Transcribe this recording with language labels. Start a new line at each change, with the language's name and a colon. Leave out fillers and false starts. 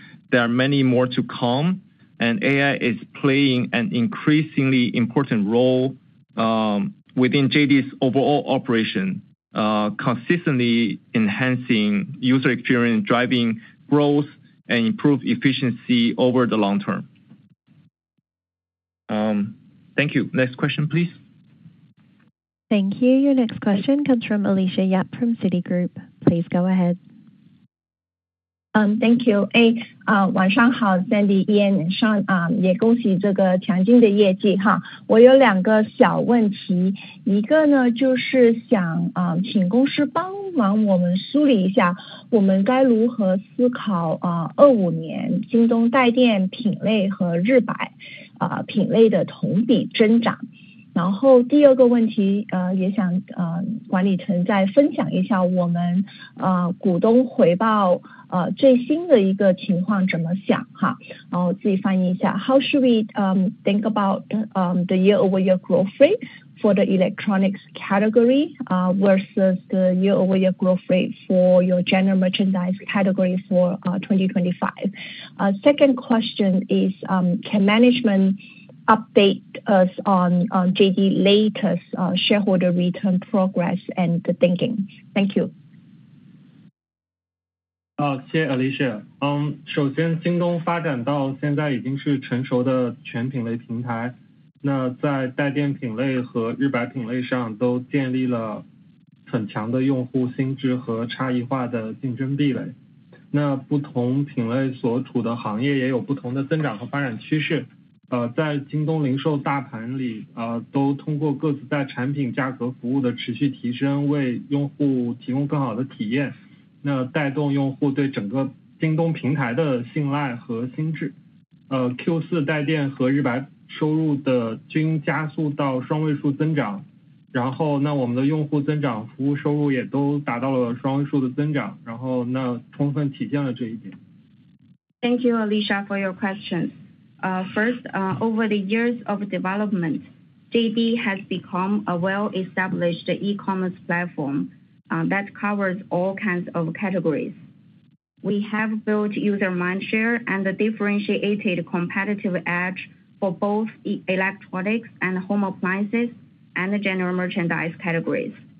English: There are many more to come. And AI is playing an increasingly important role within JD's overall operation, consistently enhancing user experience, driving growth, and improve efficiency over the long term. Thank you. Next question, please. Thank you. Your next question comes from Alicia Yap from Citigroup. Please go ahead. Thank you.
Chinese: 晚上好 Sandy Ian 上也恭喜这个强劲的业绩哈。我有两个小问题，一个呢就是想请公司帮忙我们梳理一下，我们该如何思考25年京东带电品类和日百品类的同比增长。然后第二个问题也想管理层再分享一下我们股东回报最新的一个情况怎么想哈，然后自己翻译一下。
English: How should we think about the year-over-year growth rate for the electronics category versus the year-over-year growth rate for your general merchandise category for 2025? Second question is, can management update us on JD latest shareholder return progress and the thinking? Thank you.
Chinese: 谢谢 Alicia。首先京东发展到现在已经是成熟的全品类平台，那在带电品类和日百品类上都建立了很强的用户心智和差异化的竞争壁垒。那不同品类所处的行业也有不同的增长和发展趋势。在京东零售大盘里，都通过各自在产品价格服务的持续提升，为用户提供更好的体验，那带动用户对整个京东平台的信赖和心智。 Q4 带电和日百收入的均加速到双位数增长，然后那我们的用户增长、服务收入也都达到了双位数的增长，然后那充分体现了这一点。
English: Thank you, Alicia, for your questions. First, over the years of development, JD has become a well-established e-commerce platform that covers all kinds of categories. We have built user mindshare and a differentiated competitive edge for both electronics and home appliances and general merchandise categories.